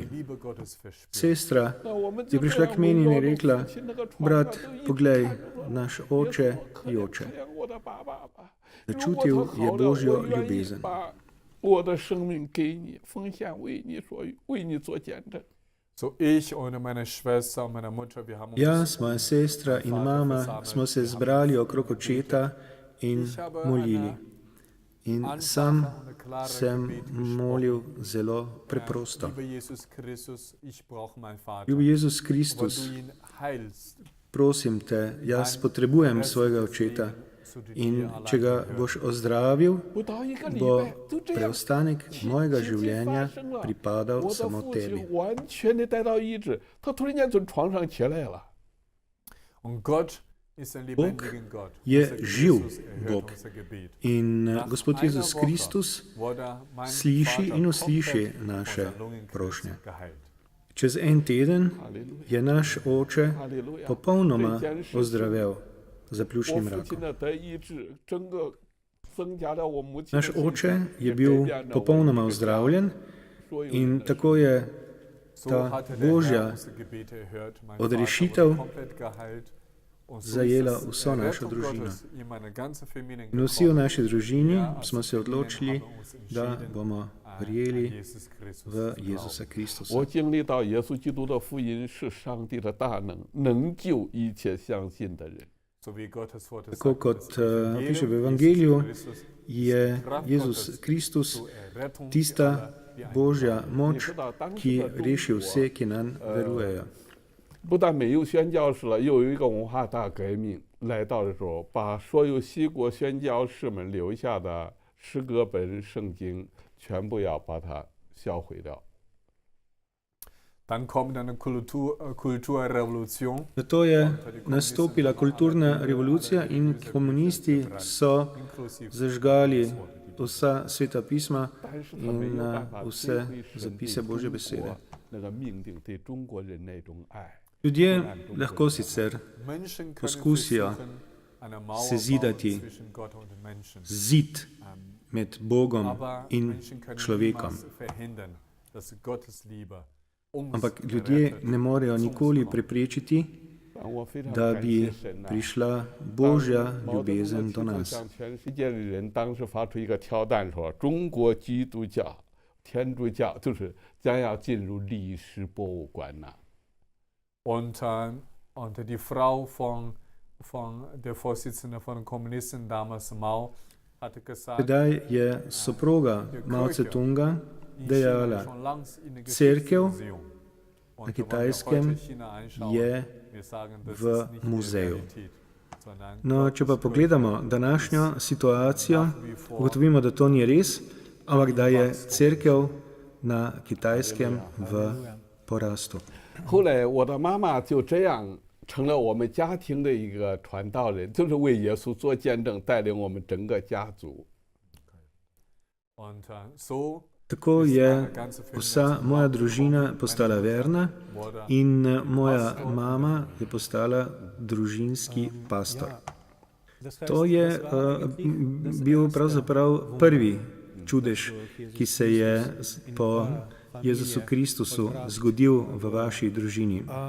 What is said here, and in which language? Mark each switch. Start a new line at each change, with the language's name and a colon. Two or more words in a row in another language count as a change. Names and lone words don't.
Slovenian: Sestra je prišla k meni in je rekla, brat, poglej, naš oče joče. Začutil je Božjo ljubezen.
Chinese: 我的生命给你，奉献为你所为你做见证。
German: So ich und meine Schwester und meine Mutter, wir haben uns
Slovenian: Jaz, moja sestra in mama smo se zbrali okrog očeta in molili. In sam sem molil zelo preprosto.
German: Lieber Jesus Christus, ich brauche meinen Vater.
Slovenian: Ljubi Jezus
German: Weil
Slovenian: Kristus,
German: du ihn heilst,
Slovenian: prosim te, jaz potrebujem svojega očeta in če ga boš ozdravil,
Chinese: 不到一个礼
Slovenian: bo
Chinese: 拜，就这样，
Slovenian: preostanek mojega
Chinese: 奇迹
Slovenian: življenja
Chinese: 发生了。
Slovenian: pripadal
Chinese: 我的
Slovenian: samo
Chinese: 父
Slovenian: tebi.
Chinese: 亲完全的得到医治，他突然间从床上起来了。
German: und Gott ist ein lebendiger Gott.
Slovenian: je
German: Unser
Slovenian: živ
German: Jesus erhört
Slovenian: Bog.
German: unser Gebet.
Slovenian: In
German: Nach
Slovenian: Gospod
German: einer
Slovenian: Jezus
German: Woche
Slovenian: Kristus
German: wurde mein
Slovenian: sliši
German: Vater
Slovenian: in usliši
German: komplett
Slovenian: naše
German: von der Lungenkrebs
Slovenian: prošnje.
German: geheilt.
Slovenian: Čez en teden Haleluja， je naš oče
Chinese: 哈利路亚！
Slovenian: popolnoma
Chinese: 这件事
Slovenian: ozdravel za
Chinese: 我
Slovenian: pljučnim
Chinese: 父亲
Slovenian: rakom.
Chinese: 的得医治，整个增加了我母亲的
Slovenian: Naš
Chinese: 信
Slovenian: oče
Chinese: 心，
Slovenian: je
Chinese: 也
Slovenian: bil
Chinese: 改变了我
Slovenian: popolnoma
Chinese: 们这个家
Slovenian: ozdravljen
Chinese: 所有
Slovenian: in
Chinese: 人的
Slovenian: tako je
German: So
Slovenian: ta
German: hatte der Herr
Slovenian: Božja
German: unsere Gebete erhört. Mein
Slovenian: odrešitev
German: Vater wurde komplett geheilt. Und so
Slovenian: zajela
German: ist es
Slovenian: vso našo
German: Rettung
Slovenian: družino.
German: Gottes in meine ganze Familie
Slovenian: In vsi v
German: gekommen.
Slovenian: naši družini Ja, smo se
German: als Familien
Slovenian: odločili,
German: haben wir uns
Slovenian: da
German: entschieden,
Slovenian: bomo
German: an
Slovenian: verjeli
German: Jesus Christus
Slovenian: v
German: zu glauben.
Slovenian: Jezusa Kristusa.
Chinese: 我经历到耶稣基督的福音是上帝的大能，能救一切相信的人。
German: So wie Gottes Wort es
Slovenian: Tako
German: sagt,
Slovenian: kot
German: das
Slovenian: piše v
German: Evangelium
Slovenian: Evangeliju,
German: Jesus Christus
Slovenian: je Jezus Kristus
German: zur Errettung
Slovenian: tista
German: aller, die an ihn
Slovenian: Božja
Chinese: 你
Slovenian: moč,
Chinese: 知道当
Slovenian: ki
Chinese: 时的中
Slovenian: reši
Chinese: 国
Slovenian: vse, ki nam verujejo.
Chinese: 不但没有宣教士了，又有一个文化大革命来到的时候，把所有西国宣教士们留下的诗歌本、圣经全部要把它销毁掉。
German: Dann kommt eine Kulturrevolution.
Slovenian: Zato je nastopila kulturna revolucija in komunisti so
German: Inklusive
Slovenian: zažgali vsa sveta pisma
Chinese: 但是他没有
Slovenian: in
Chinese: 办法
Slovenian: vse
Chinese: 追回神
Slovenian: zapise
Chinese: 对
Slovenian: Božje
Chinese: 中
Slovenian: besede.
Chinese: 国那个命定，对中国人那种爱。
Slovenian: Ljudje lahko sicer
German: Menschen können
Slovenian: poskusijo
German: versuchen, eine Mauer
Slovenian: sezidati
German: bauen zwischen Gott und den Menschen.
Slovenian: zid med Bogom
German: Aber
Slovenian: in
German: Menschen können
Slovenian: človekom.
German: niemals verhindern, dass Gottes Liebe uns
Slovenian: Ampak ljudje
German: rettet,
Slovenian: ne morejo
German: uns
Slovenian: nikoli
German: kommt.
Slovenian: preprečiti,
Chinese: 我非常
Slovenian: da
Chinese: 感
Slovenian: bi
Chinese: 谢神呐、
Slovenian: prišla Božja
Chinese: 毛泽东的
Slovenian: ljubezen
Chinese: 提
Slovenian: do
Chinese: 出
Slovenian: nas.
Chinese: 向全世界的人当时发出一个挑战说，中国基督教、天主教就是将要进入历史博物馆呐、
German: Und die Frau von der Vorsitzende von den Kommunisten damals, Mao, hatte gesagt,
Slovenian: Tedaj je soproga Mao Tse-tunga
German: in China
Slovenian: dejala,
German: schon langs in den
Slovenian: Cerkev
German: Geschichtsmuseum. Und
Slovenian: na
German: wenn wir
Slovenian: Kitajskem
German: heute China anschauen,
Slovenian: je
German: wir sagen, das
Slovenian: v
German: ist nicht die
Slovenian: muzeju.
German: Realität, sondern
Slovenian: No,
German: Gott
Slovenian: če pa
German: ist
Slovenian: pogledamo današnjo situacijo,
German: nach wie vor
Slovenian: ugotovimo, da to ni res, ampak da je cerkev na Kitajskem v porastu.
Chinese: 后来我的妈妈就这样成了我们家庭的一个传道人，就是为耶稣做见证，带领我们整个家族。
German: Und so
Slovenian: Tako
German: ist
Slovenian: je
German: meine ganze Familie
Slovenian: vsa
German: zum
Slovenian: moja
German: Glauben
Slovenian: družina
German: gekommen.
Slovenian: postala
German: Meine Mutter
Slovenian: verna
German: wurde
Slovenian: in moja mama je postala družinski pastor. To je bil pravzaprav prvi čudež, ki se je po Jezusu Kristusu zgodil v vaši družini.